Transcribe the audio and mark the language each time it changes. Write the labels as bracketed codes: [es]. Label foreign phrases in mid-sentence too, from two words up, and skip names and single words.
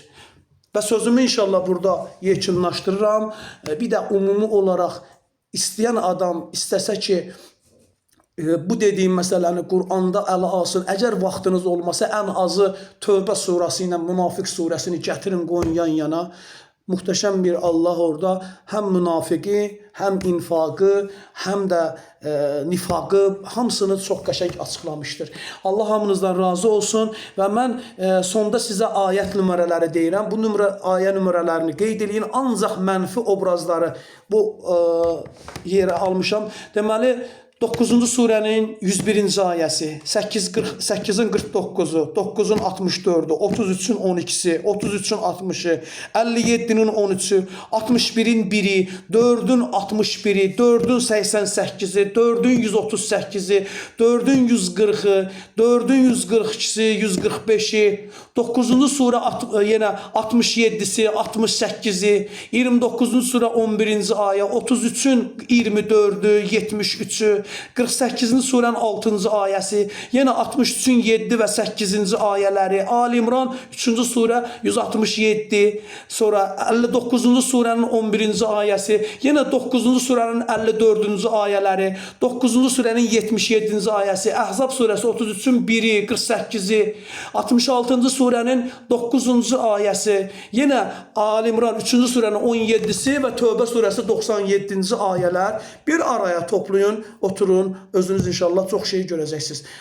[az] Və sözümü inşallah burada yekunlaşdırıram. Bir də ümumi olaraq istəyən adam istəsə ki, bu dediyim məsələni Quranda ələ alsın. Əgər vaxtınız olmasa, ən azı Tövbə surəsi ilə Münafiq surəsini gətirin, qoyun yan yana. [tr] Muhteşem bir [az] Allah orada hem münafiqi, hem infaqı, hem de nifaqı hamısını çox qəşəng açıqlamışdır. Allah hamınızdan razı olsun və mən sonda sizə ayət nömrələri deyirəm. Bu ayə nömrələrini qeyd edin. Ancaq mənfi obrazları bu yerə almışam. Deməli 9-cu surənin 101-ci ayəsi, 8-in 49-u, 9-un 64-ü, 33-ün 12-si, 33-ün 60-ı, 57-nin 13-ü, 61-in 1-i, 4-ün 61-i, 4-ün 88-i, 4-ün 138-i, 4-ün 140-ı, 4-ün 142-si, 145-i, 9-cu surə yenə 67-si, 68-i, 29-cu surə 11-ci ayə, 33-ün 24-ü, 73-ü, 48-ci surənin 6-cı ayəsi, yenə 63-ün 7 və 8-ci ayələri, Ali İmran 3-cü surə 167, sonra 59-cu surənin 11-ci ayəsi, yenə 9-cu surənin 54-cü ayələri, 9-cu surənin 77-ci ayəsi, Əhzab surəsi 33-ün 1-i, 48-i, 66-cı surənin 9-cu ayəsi, yenə Ali İmran 3-cü surənin 17-si və Tövbə surəsi 97-ci ayələr bir araya toplayın, oturun, özünüz inşallah çox şey görəcəksiniz.